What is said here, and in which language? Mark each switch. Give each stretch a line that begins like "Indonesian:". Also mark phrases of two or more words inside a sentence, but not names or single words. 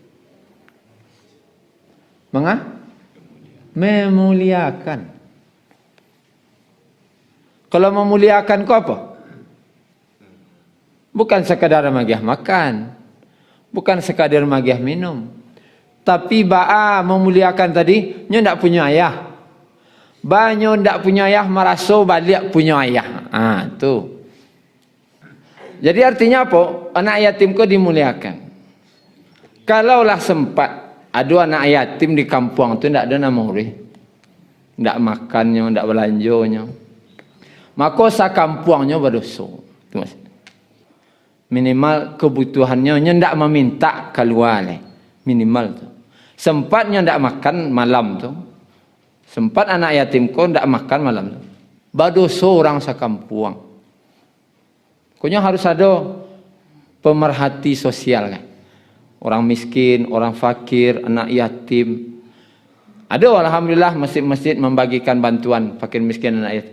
Indonesian: Memuliakan. Kalau memuliakan kau apa? Bukan sekadar magiah makan, bukan sekadar magiah minum, tapi memuliakan tadi, nyo ndak punya ayah. Banyo ndak punya ayah merasa balik punya ayah. Tuh. Jadi artinya apa? Anak yatim kau dimuliakan. Kalaulah sempat ada anak yatim di kampung tu ndak ada nama urih, ndak makannya, ndak belanjonya, maka sakampuangnya berdosa. Itu maksudnya. Minimal kebutuhannya ndak meminta keluar minimal tu. Sempatnya ndak makan malam tu. Sempat anak yatim kau ndak makan malam tu. Berdosa orang sakampuang. Pokoknya harus ada pemerhati sosial kan. Orang miskin, orang fakir, anak yatim. Ada alhamdulillah masjid-masjid membagikan bantuan fakir miskin anak yatim.